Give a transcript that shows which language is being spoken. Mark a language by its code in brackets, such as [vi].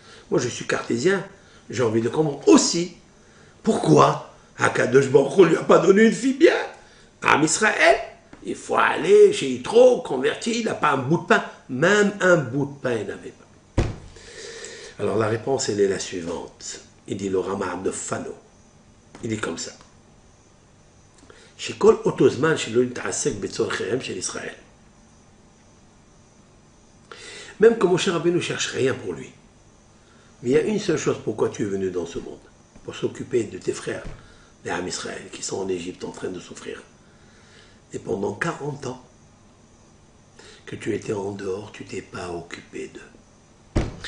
[fr] Moi, je suis cartésien, j'ai envie de comprendre aussi pourquoi Akadosh Baruch Hu lui a pas donné une fille bien. À Israël, il faut aller chez Yitro, converti, il n'a pas un bout de pain. Même un bout de pain, il n'avait pas. Alors, la réponse, elle est la suivante. Il dit le Ramah de Fano. Il est comme ça. [he] שכל אותו זמן שלא נתעסק בצורכיהם של ישראל. [fr] Même que Moshe Rabbeinu ne cherche rien pour lui. Mais il y a une seule chose pourquoi tu es venu dans ce monde. Pour s'occuper de tes frères, les Ham Israël, qui sont en Égypte en train de souffrir. Et pendant 40 ans que tu étais en dehors, tu t'es pas occupé d'eux.